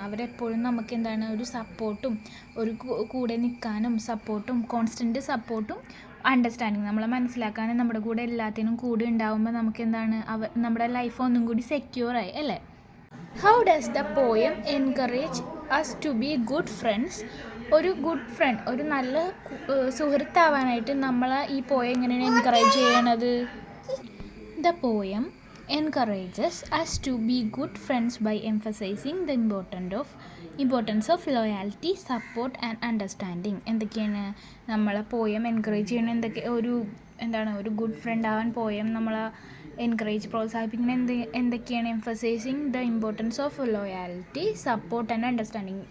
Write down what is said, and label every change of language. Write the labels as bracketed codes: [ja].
[ml] അവരെപ്പോഴും നമുക്ക് എന്താണ്? ഒരു സപ്പോർട്ടും, ഒരു കൂടെ നിൽക്കാനും കോൺസ്റ്റൻറ്റ് സപ്പോർട്ടും അണ്ടർസ്റ്റാൻഡിങ്, നമ്മളെ മനസ്സിലാക്കാനും നമ്മുടെ കൂടെ എല്ലാത്തിനും കൂടെ ഉണ്ടാകുമ്പോൾ നമുക്ക് എന്താണ്? നമ്മുടെ ലൈഫ് ഒന്നും കൂടി സെക്യൂറായി അല്ലേ? [en] How does the poem encourage us to be good friends? [ml] ഒരു ഗുഡ് ഫ്രണ്ട്, ഒരു നല്ല സുഹൃത്താവാനായിട്ട് നമ്മളെ ഈ പോയം എങ്ങനെയാണ് എൻകറേജ് ചെയ്യണത്? [en] The poem encourages us to be good friends by emphasizing the importance of loyalty, support and understanding. [ml] എന്തൊക്കെയാണ് നമ്മളെ poem encourage ചെയ്യണത്? ഒരു ഗുഡ് ഫ്രണ്ട് ആവാൻ പോയം നമ്മളെ പ്രോത്സാഹിപ്പിക്കുന്നത് എന്തൊക്കെയാണ്? [en] Emphasizing the importance of loyalty, support and understanding.